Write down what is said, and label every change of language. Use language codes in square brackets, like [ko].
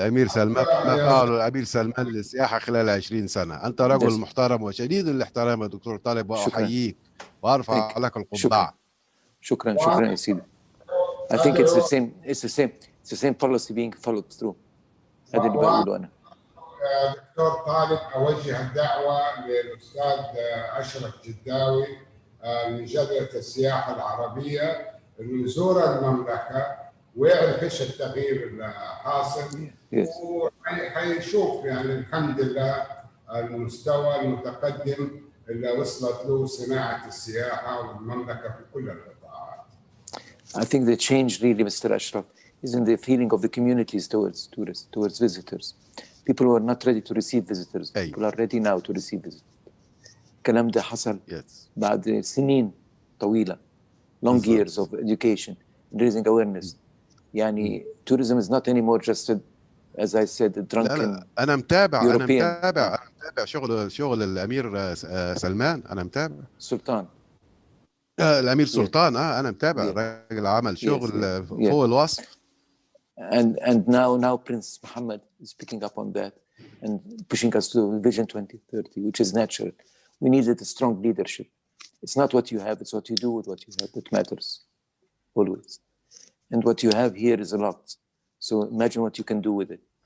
[ar] الأمير سلمان ما فعله الأمير سلمان للسياحة خلال 20 سنة. أنت رجل محترم وشديد الاحترام يا دكتور طالب وأحييك وأرفع لك القبعة. شكرا يا سيدي. [en] I think it's the same policy being followed through. [ar] هذا اللي بقوله أنا. دكتور طالب أوجه الدعوة للأستاذ أشرف جداوي من جبهة السياحة العربية إنه يزور المملكة ويعرف إيش التغيير الحاصل وحيشوف الحمد لله المستوى المتقدم إلا وصلت له صناعة السياحة والمملكة في كل القطاعات. [en] I think the change really, Mr. Ashraf, is in the feeling of the communities towards tourists, towards visitors. People who are not ready to receive visitors. People are ready now to receive visitors. [ar] الكلام ده حصل بعد سنين طويلة, [en] long years of education, raising awareness. يعني tourism is not anymore just, as I said, a drunken [ar] لا أنا متابع [en] European. [ar] أنا متابع شغل الأمير سلمان. أنا متابع سلطان. الأمير سلطان. أنا متابع. الراجل عمل شغل فوق الوصف. [en] And now Prince Mohammed is picking up on that and pushing us to Vision 2030, which is natural. We needed a strong leadership. It's not what you have, it's what you do with what you have that matters, always. And what you have here is a lot. So imagine what you can do with it.